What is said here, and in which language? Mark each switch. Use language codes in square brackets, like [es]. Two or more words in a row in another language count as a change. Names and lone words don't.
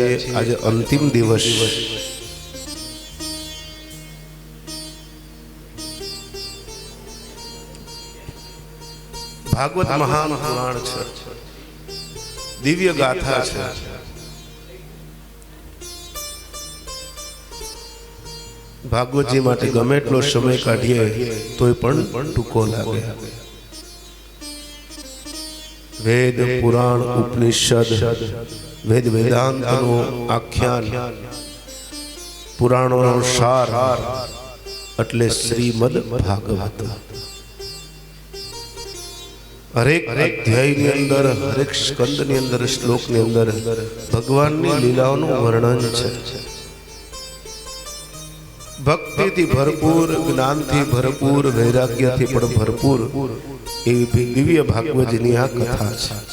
[gu] આજ અંતિમ દિવસ ભાગવત મહાન પુરાણ છે, દિવ્ય ગાથા છે। ભાગવત જી માટે ગમે એટલો સમય કાઢીએ તોય પણ ટૂંકો લાગે। વેદ પુરાણ ઉપનિષદ વેદ વેદાંતનો આખ્યાન પુરાણોનો સાર એટલે શ્રીમદ ભાગવત। હરેક અધ્યાયની અંદર, હરેક સ્કંદની અંદર, શ્લોકની અંદર ભગવાનની લીલાઓનું વર્ણન છે. ભક્તિથી ભરપૂર, જ્ઞાનથી ભરપૂર, વૈરાગ્યથી પણ ભરપૂર એવી દિવ્ય ભાગવતની આ કથા છે.